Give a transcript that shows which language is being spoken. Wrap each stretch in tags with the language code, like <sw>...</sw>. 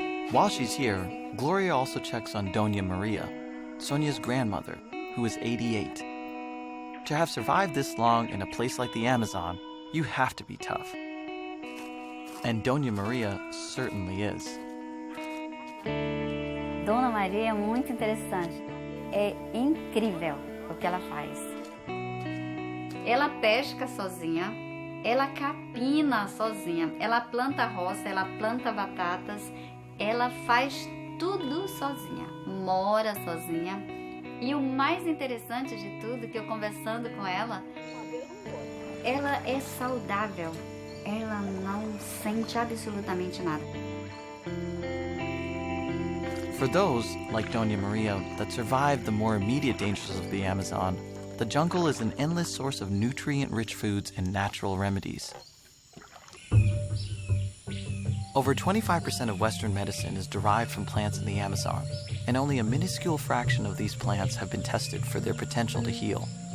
<en>While she's here, Gloria also checks on Doña Maria, Sonia's grandmother, who is 88. To have survived this long in a place like the Amazon, you have to be tough. And Doña Maria certainly is.</en> <pt>Dona Maria é muito interessante. É incrível o que ela faz. Ela pesca sozinha, ela capina sozinha, ela planta roça, ela planta batatas, ela faz tudo sozinha, mora sozinha. E o mais interessante de tudo, que eu conversando com ela é saudável. Ela não sente absolutamente nada.</pt> <en>For those, like Doña Maria, that survive the more immediate dangers of the Amazon, the jungle is an endless source of nutrient-rich foods and natural remedies. Over 25% of Western medicine is derived from plants in the Amazon, and only a minuscule fraction of these plants have been tested for their potential to heal.</en>